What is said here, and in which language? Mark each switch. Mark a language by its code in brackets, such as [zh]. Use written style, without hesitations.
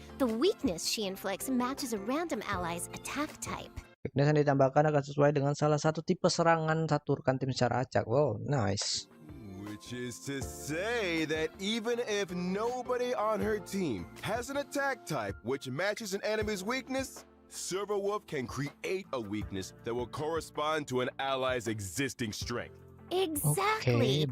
[en] The weakness she inflicts matches a random ally's attack type. [id] Weakness yang ditambahkan akan sesuai dengan salah satu tipe serangan satu rekan tim secara acak. [en] Wow, nice. Which is to say that even if nobody on her team has an attack type which matches an enemy's weakness, Silverwolf can create a weakness that will correspond to an ally's existing strength. Exactly.